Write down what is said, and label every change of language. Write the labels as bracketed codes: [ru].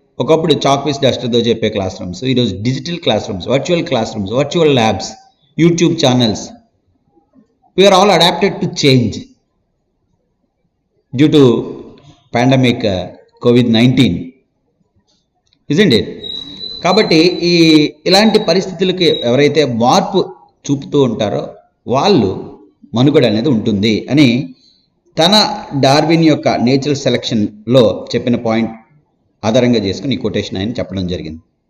[te] ఒకప్పుడు chalk piece డస్టర్తో చెప్పే class rooms, ఈరోజు digital class rooms, virtual labs, YouTube channels. [en] We are all adapted to change due to pandemic COVID-19, isn't it? [te] కాబట్టి ఇలాంటి పరిస్థితులకి ఎవరైతే మార్పు చూపుతూ ఉంటారో వాళ్ళు మనుగడ అనేది ఉంటుంది అని తన డార్విన్ యొక్క నేచురల్ సెలక్షన్లో చెప్పిన పాయింట్ ఆధారంగా చేసుకుని ఈ కొటేషన్ ఆయన చెప్పడం జరిగింది.